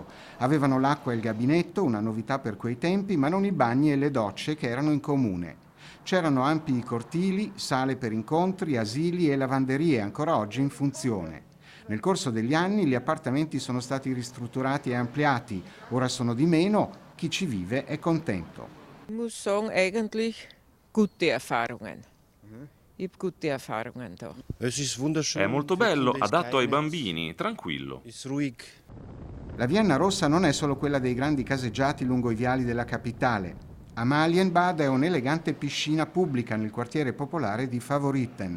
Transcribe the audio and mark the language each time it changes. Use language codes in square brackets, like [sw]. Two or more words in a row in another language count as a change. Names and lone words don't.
[it] Avevano l'acqua e il gabinetto, una novità per quei tempi, ma non i bagni e le docce che erano in comune. C'erano ampi cortili, sale per incontri, asili e lavanderie ancora oggi in funzione. Nel corso degli anni gli appartamenti sono stati ristrutturati e ampliati. Ora sono di meno, chi ci vive è contento. [de] Ich muss sagen, eigentlich gute Erfahrungen. [it] È molto bello, adatto ai bambini, tranquillo. La Vienna Rossa non è solo quella dei grandi caseggiati lungo i viali della capitale. A Marienbad è un'elegante piscina pubblica nel quartiere popolare di Favoriten.